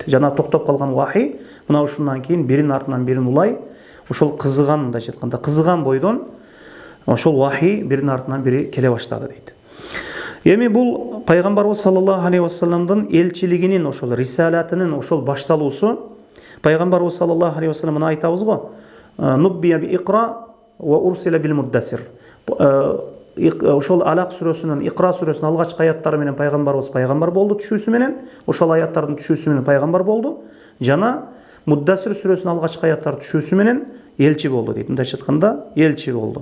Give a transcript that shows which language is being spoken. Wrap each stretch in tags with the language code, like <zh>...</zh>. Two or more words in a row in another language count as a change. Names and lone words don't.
<ky>Жана токтоп калган вахий мына ушундан кийин бирин артынан бирин улай ошол кызыган, мындайча айтканда кызыган бойдон ошол вахий бирин артынан бири келе баштады дейт. Эми бул пайгамбарыбыз</ky> <ar>صلى الله عليه وسلم</ar> <ky>элчилигинин ошол рисалатынын ошол башталуусу.</ky> <ar>Пайгамбарыбыз صلى الله عليه وسلم</ar> <ky>мына айтабыз го:</ky> <ar>"نبئ باقرأ وأرسل بالمدثر".</ar> <ky>Ошол Алак сүрөсүнүн, Иқра сүрөсүнүн алгачкы аяттары менен пайгамбарыбыз пайгамбар болду түшүүсү менен, ошол аяттардын түшүүсү менен пайгамбар болду. Жана Муддассир сүрөсүнүн алгачкы аяттары түшүүсү менен элчи болду дейт. Мындайча айтканда элчи болду.</ky>